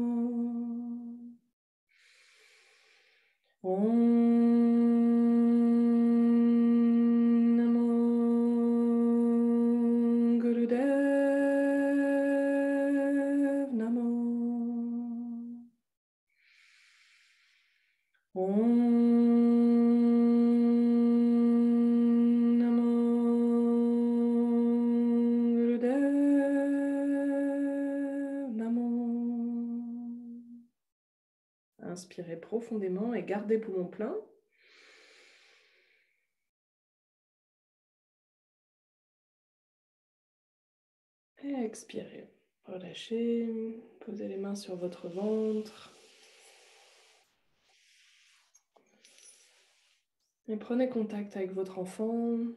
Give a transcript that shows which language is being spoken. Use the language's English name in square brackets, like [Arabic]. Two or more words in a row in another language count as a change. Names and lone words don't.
[Sanskrit] Om Namo Gurudev Namo. Om Namo Gurudev Namo. [French] Inspirez profondément et gardez poumon plein. Et expirez. Relâchez. Posez les mains sur votre ventre. Et prenez contact avec votre enfant.